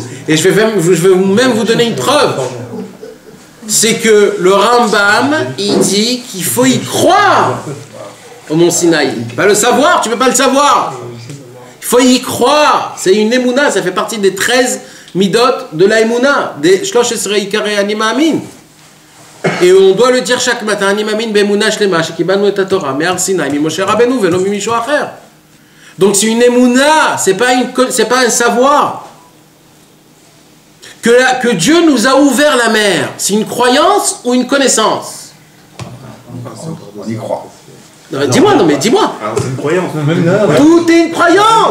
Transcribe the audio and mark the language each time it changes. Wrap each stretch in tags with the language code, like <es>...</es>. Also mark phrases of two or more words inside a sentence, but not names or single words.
<fr>Et je vais même vous donner une preuve. C'est que le Rambam, il dit qu'il faut y croire au mont Sinaï. Pas le savoir, tu ne peux pas le savoir. Il faut y croire. C'est une émouna, ça fait partie des 13 midot de la émouna, des</fr> <he>שלושה עשר עיקרי אני מאמין.</he> <fr>Et on doit le dire chaque matin,</fr> <he>אני מאמין באמונה שלמה שקיבלנו את תורה מהר סיני ממשה רבנו ולא מאיש אחר.</he> <fr>Donc c'est une émouna, c'est pas un savoir. Que Dieu nous a ouvert la mer, c'est une croyance ou une connaissance? On y croit. Dis-moi, non mais dis-moi. C'est une croyance. Tout est une croyance.</fr>